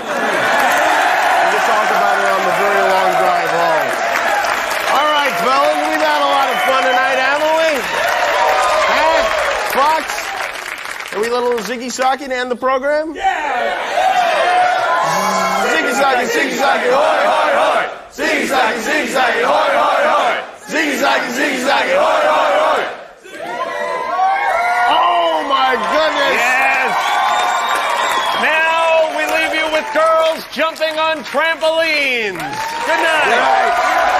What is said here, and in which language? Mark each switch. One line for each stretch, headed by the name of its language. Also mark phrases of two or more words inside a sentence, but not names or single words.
English: We'll talk about it on the very long drive home. All right, fellas, we've had a lot of fun tonight, haven't we? Huh? Fox? Are we a little ziggy-socky to end the program? Yeah! Ziggy-socky, ziggy-socky, hoy, hoy, hoy! Ziggy-socky, ziggy-socky, hoy, hoy, hoy! Ziggy-socky, ziggy-socky, hoy, hoy, hoy! Oh, my goodness! Yes! Now we leave you with girls jumping on trampolines. Good night. Good night.